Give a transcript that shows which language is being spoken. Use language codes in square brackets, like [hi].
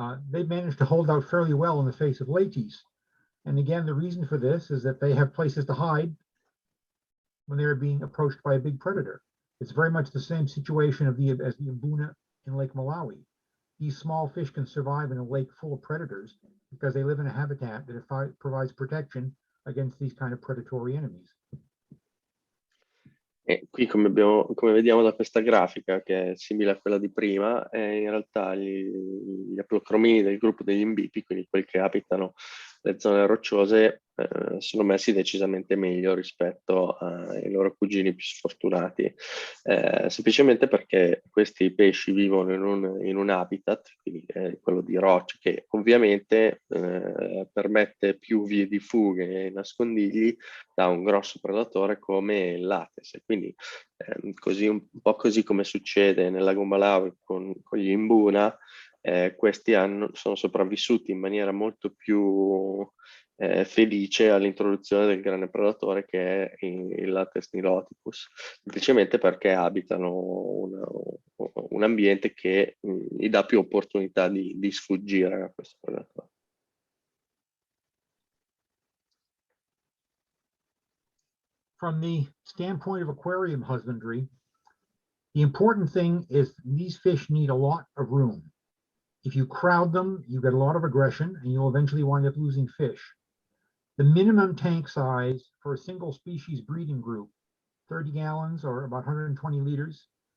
[en] They managed to hold out fairly well in the face of Letis. And again, the reason for this is that they have places to hide when they're being approached by a big predator. It's very much the same situation as the Mbuna in Lake Malawi. These small fish can survive in a lake full of predators because they live in a habitat that provides protection against these kind of predatory enemies. [it] E qui come vediamo da questa grafica, che è simile a quella di prima, in realtà gli aplocromini del gruppo degli imbipi, quindi quelli che abitano le zone rocciose, sono messi decisamente meglio rispetto ai loro cugini più sfortunati, semplicemente perché questi pesci vivono in un habitat, quindi quello di roccia, che ovviamente permette più vie di fuga e nascondigli da un grosso predatore come il Lates. Quindi così, un po' così come succede nel lago Malawi con gli Mbuna, questi sono sopravvissuti in maniera molto più felice all'introduzione del grande predatore che è il Lates niloticus, semplicemente perché abitano un ambiente che gli dà più opportunità di sfuggire a questo predatore. [en] From the standpoint of aquarium husbandry, the important thing is these fish need a lot of room. If you crowd them, you get a lot of aggression and you'll eventually wind up losing fish. The minimum tank size for a single species breeding group, 30 gallons or about 120 liters.